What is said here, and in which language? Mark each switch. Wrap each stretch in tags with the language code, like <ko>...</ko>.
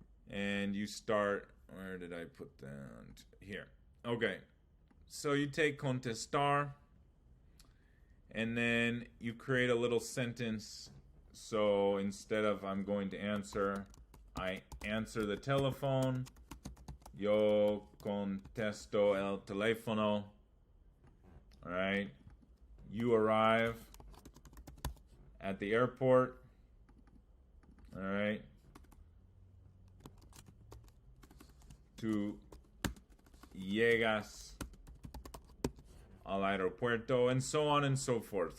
<en>And you start, where did I put them? Here. Okay. So you take contestar, and then you create a little sentence. So instead of I'm going to answer, I answer the telephone.</en> <es>Yo contesto el teléfono.</es> <en>All right. You arrive at the airport. All right.</en> <es>Tú llegas al aeropuerto,</es> <en>and so on and so forth.</en>